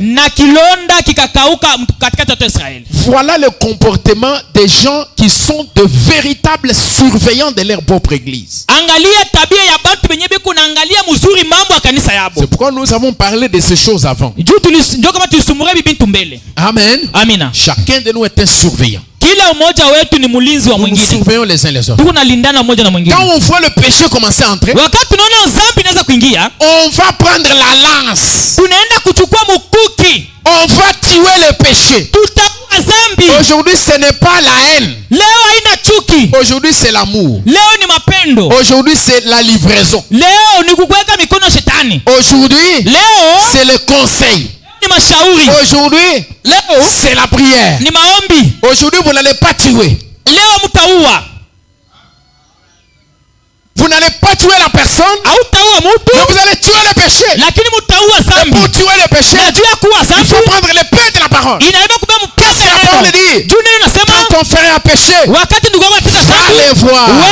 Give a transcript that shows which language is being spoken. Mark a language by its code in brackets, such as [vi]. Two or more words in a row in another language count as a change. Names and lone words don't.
[sw] Na kilonda kikakauka katikati ya Israeli. [fr] Voilà le comportement des gens qui sont de véritables surveillants de leur propre église. [sw] Angalia tabia ya batu benye beko naangalia mzuri mambo ya kanisa yabo. [fr] C'est pourquoi nous avons parlé de ces choses avant. [sw] Ndio kama tulisumura bibintu mbele. Amen. Amina. [fr] Chacun de nous est un surveillant. [sw] Kila mmoja wetu ni mulinzi wa mwingine. [fr] Nous surveillons les uns les autres. [sw] Tunalindana mmoja na mwingine. [fr] Quand on voit le péché commencer à entrer, [sw] wakati tunaona dhambi inaweza kuingia, [fr] on va prendre la lance. [sw] Tunaenda kuchukua mkuki. [fr] On va tuer le péché. [sw] Tutaua dhambi. [fr] Aujourd'hui, ce n'est pas la haine. [sw] Leo haina chuki. [fr] Aujourd'hui, c'est l'amour. [sw] Leo ni mapendo. [fr] Aujourd'hui, c'est la livraison. [sw] Leo ni kukuweka mikono shetani. [fr] Aujourd'hui, [sw] leo [fr] c'est le conseil. [sw] Ni mashauri. [fr] Aujourd'hui, [sw] leo [fr] c'est la prière. [sw] Ni maombi. [fr] Aujourd'hui, vous n'allez pas tuer. [sw] Leo mtaua. [fr] Vous n'allez pas tuer la personne, mais vous allez tuer le péché. Et pour tuer le péché, il faut prendre le pain de la parole. Qu'est-ce que la parole dit? Quand ton frère a péché, va les voir.